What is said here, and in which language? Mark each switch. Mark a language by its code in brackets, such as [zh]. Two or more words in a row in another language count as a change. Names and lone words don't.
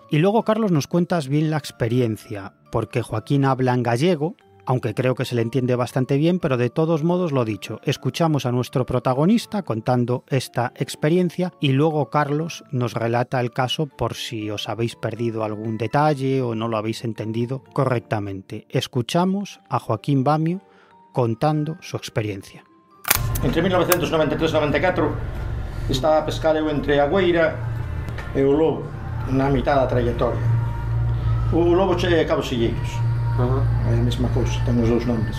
[es] Y luego, Carlos, nos cuentas bien la experiencia, porque Joaquín habla en gallego, aunque creo que se le entiende bastante bien, pero de todos modos, lo dicho, escuchamos a nuestro protagonista contando esta experiencia y luego Carlos nos relata el caso por si os habéis perdido algún detalle o no lo habéis entendido correctamente. Escuchamos a Joaquín Bamio contando su experiencia. [gl] Entre 1993 e 94 estaba a pescar eu entre a Goeira e o Lobo na mitad da trayectoria. O Lobo chega a Cabo Silleiros. É a mesma cousa, ten os 2 nomes.